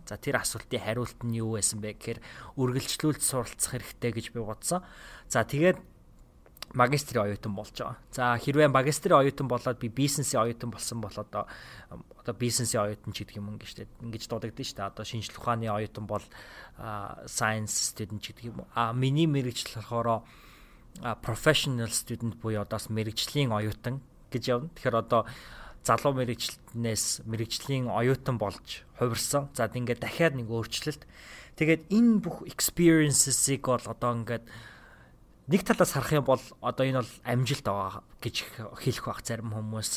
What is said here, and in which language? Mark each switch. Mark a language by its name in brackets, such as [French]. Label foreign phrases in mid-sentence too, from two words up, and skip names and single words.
[Mongolian] За тэр асуултын хариулт нь юу байсан бэ гэхээр үргэлжлүүлж суралцах хэрэгтэй гэж би бодсон. За тэгээд магистрийн оюутан болж байгаа. За хэрвээ магистрийн оюутан болоод би бизнесийн оюутан болсон бол одоо бизнесийн оюутан ч гэдэг юм ингэж дуудагдсан шүү дээ. Одоо шинжлэх ухааны оюутан бол [English] science student [Mongolian] ч гэдэг юм уу. Миний мэргэжил болохоор [English] professional student [Mongolian] буюу одоос мэргэжлийн оюутан гэж явна. Тэгэхээр одоо залуу мэргэжлийн оюутан болж хувирсан. За ингээд дахиад нэг өөрчлөлт. Тэгээд энэ бүх experiences-ийг бол одоо ингээд нэг талаас харах юм бол одоо энэ бол амжилт байгаа гэж хэлэх байх зарим хүмүүс.